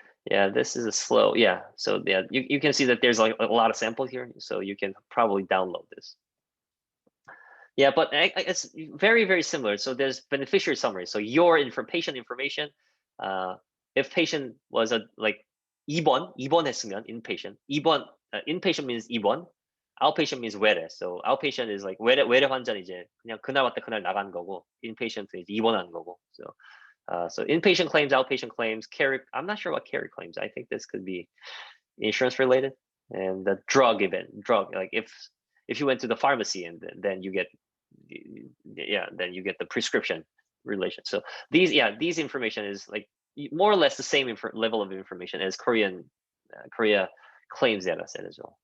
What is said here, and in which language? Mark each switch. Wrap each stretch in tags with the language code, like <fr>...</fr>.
<en>Yeah, this is a slow. Yeah, so yeah, you can see that there's like a lot of samples here, so you can probably download this. Yeah, but it's very, very similar. So there's beneficiary summary. So your patient information, if patient was like 입원했으면 inpatient. Inpatient means 입원. Outpatient means 외래. So outpatient is like</en> <ko>외래 환자는 이제 그냥 그날 왔다 그날 나간 거고, inpatient은 이제 입원한 거고.</ko> <en>So inpatient claims, outpatient claims, carry. I'm not sure what carry claims. I think this could be insurance related, and the drug like if you went to the pharmacy and then you get the prescription relation. So these information is like more or less the same level of information as Korea claims data set as well.</en>